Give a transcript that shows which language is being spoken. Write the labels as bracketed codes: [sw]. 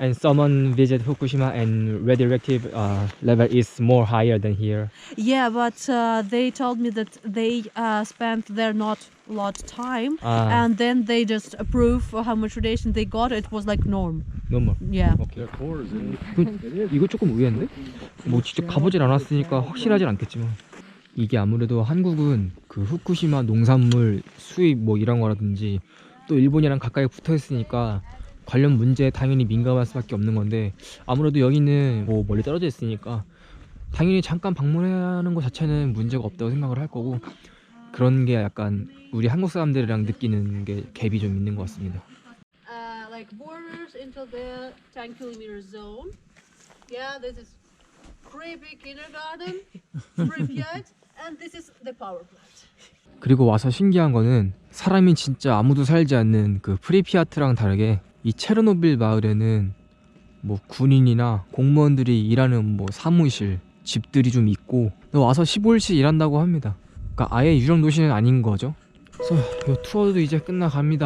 [en] and someone visit Fukushima and radioactive level is more higher than here. Yeah, but they told me that they spent there not a lot time, and then they just approve how much radiation they got. It was like norm. [ko] 너무. [en] Yeah. [ko] 오케이. 이거 조금 의외인데? 뭐 직접 가보질 않았으니까 확실하진 않겠지만 이게 아무래도 한국은 그 후쿠시마 농산물 수입 뭐 이런 거라든지 또 일본이랑 가까이 붙어 있으니까 관련 문제에 당연히 민감할 수밖에 없는 건데 아무래도 여기는 뭐 멀리 떨어져 있으니까 당연히 잠깐 방문하는 것 자체는 문제가 없다고 생각을 할 거고 그런 게 약간 우리 한국 사람들이랑 느끼는 게 갭이 좀 있는 것 같습니다. [en] Like borders into the 10-kilometer zone. Yeah, this is creepy kindergarten, Pripyat, and this is the power plant. [ko] 그리고 와서 신기한 거는 사람이 진짜 아무도 살지 않는 그 프리피아트랑 다르게 이 체르노빌 마을에는 뭐 군인이나 공무원들이 일하는 뭐 사무실, 집들이 좀 있고 와서 15일씩 일한다고 합니다. 그러니까 아예 유령 도시는 아닌 거죠. 그래서 이 투어도 이제 끝나갑니다.